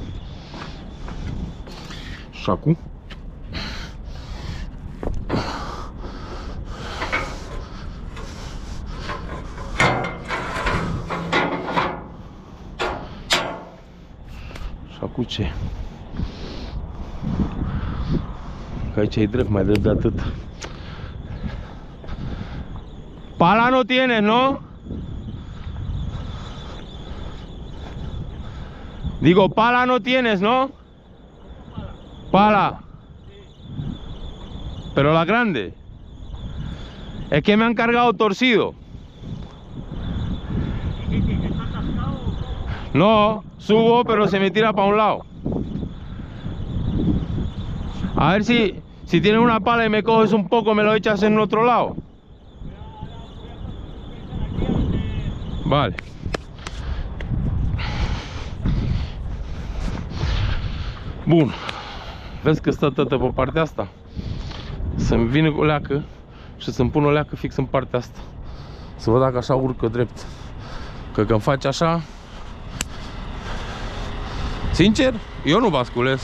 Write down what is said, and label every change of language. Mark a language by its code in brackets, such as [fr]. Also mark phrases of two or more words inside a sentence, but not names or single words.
[ro] Și acum ce? Că aici e drept, mai drept de atât. [es] Pala no tiene, ¿no? Digo, pala no tienes, ¿no? Pala. Pero la grande. Es que me han cargado torcido. No, subo, pero se me tira para un lado. A ver si tienes una pala y me coges un poco, me lo echas en otro lado. Vale. [ro] Bun. Vezi că stă tătă pe partea asta? Să-mi vine o leacă și să-mi pun o leacă fix în partea asta. Să văd dacă așa urcă drept. Că când faci așa... Sincer, eu nu basculez.